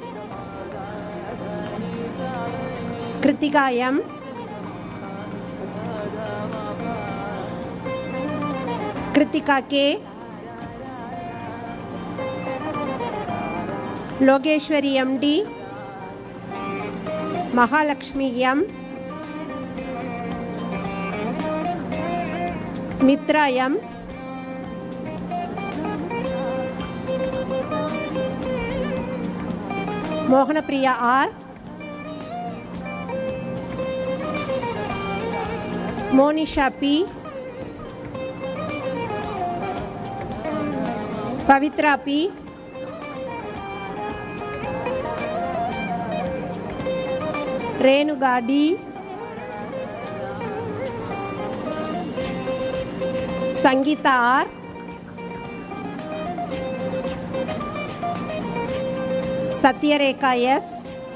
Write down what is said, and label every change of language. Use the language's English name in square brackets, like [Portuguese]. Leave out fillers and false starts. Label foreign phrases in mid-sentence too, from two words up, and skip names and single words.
[English] Kritika M, Kritika K, Logeshwari MD, Mahalakshmi M, Mitra M, Mohana Priya R, Monisha P, Pavitra P, Renuga D, Sangeeta R, Satyareka S,